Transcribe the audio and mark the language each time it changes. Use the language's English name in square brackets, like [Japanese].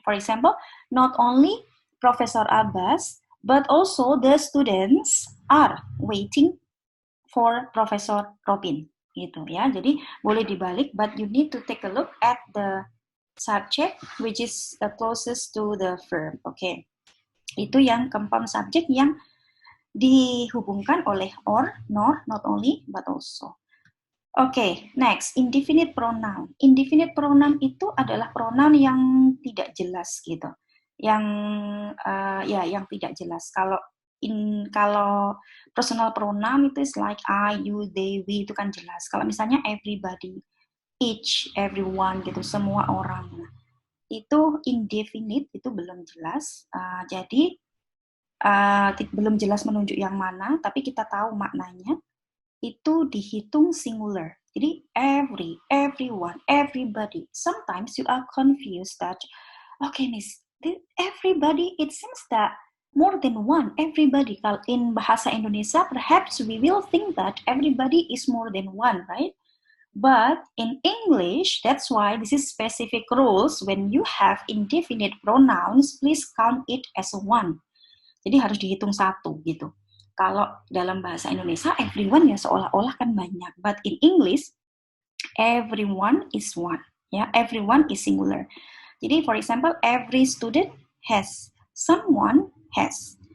[English] For example, not only Professor Abbas, but also the students are waiting for Professor Robin. [Indonesian] Gitu ya, jadi boleh dibalik, [English] but you need to take a look at the subject which is closest to the verb. [Indonesian] Oke. Itu yang compound subject yang dihubungkan oleh or, nor, not only, but also. Oke, next, indefinite pronoun. Indefinite pronoun itu adalah pronoun yang tidak jelas gitu. Yang yang tidak jelas. Kalau personal pronoun itu [English] is like [Indonesian] I, you, they, we, itu kan jelas. Kalau misalnya everybody, each, everyone gitu, semua orang. Itu indefinite, itu belum jelas. Jadi belum jelas menunjuk yang mana, tapi kita tahu maknanya. Itu dihitung singular. [English] Jadi every, everyone, everybody. Sometimes you are confused that, okay, Miss, everybody, it seems that more than one, everybody. Kalau in bahasa Indonesia, perhaps we will think that everybody is more than one, right? But in English, that's why this is specific rules. When you have indefinite pronouns, please count it as one. [Indonesian] Jadi harus dihitung satu gitu. Kalau dalam bahasa Indonesia, everyone ya seolah-olah kan banyak. [English] But in English, everyone is one. Ya, everyone is singular. [Indonesian] Jadi, [English] for example, every student has, someone has.